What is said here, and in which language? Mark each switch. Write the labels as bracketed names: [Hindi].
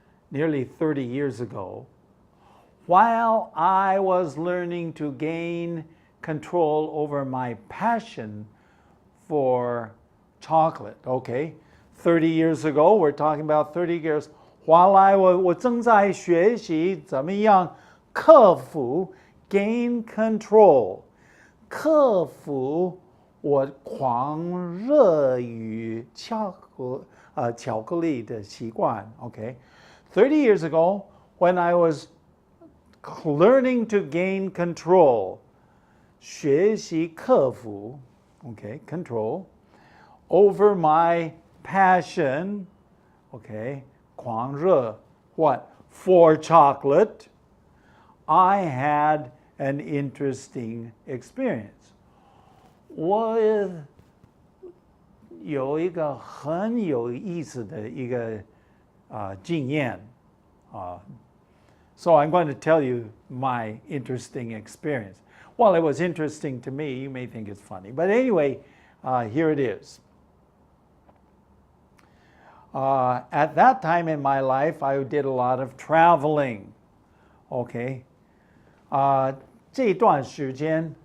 [English] Nearly 30 years ago, while I was learning to gain control over my passion for chocolate, okay? 30 years ago, we're talking about 30 years. [Chinese] 我正在学习怎么样克服 [English] gain control. [Chinese] 克服我狂热于巧克力的习惯, okay? [English] 30 years ago, when I was learning to gain control, [Chinese] 学习克服, [English] okay, control, over my passion, okay, 狂热, what? For chocolate, I had an interesting experience. [Chinese] 我有一个很有意思的一个经验. [English] So I'm going to tell you my interesting experience. Well, it was interesting to me. You may think it's funny. But anyway, here it is. At that time in my life, I did a lot of traveling. Okay. [Chinese] 这段时间